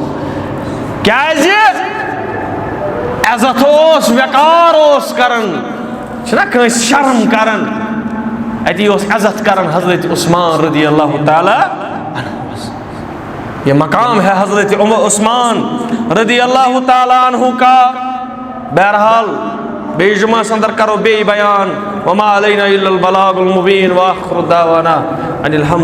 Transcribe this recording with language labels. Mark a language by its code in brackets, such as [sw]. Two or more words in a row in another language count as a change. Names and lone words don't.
[ks] کیازِ عزت اوس وقار اوس کران چھُنہ کٲنٛسہِ شرم کران اتی اوس عزت کران حضرت عثمان رضی اللہ تعالیٰ [ur] یہ مقام ہے حضرت عثمان رضی اللہ تعالیٰ عنہ کا [ks] بہرحال بیٚیہِ جمعس اندر کرو بیٚیہِ بیان [ar] وما علینا الا البلاغ المبین واخر دعوانا ان الحمد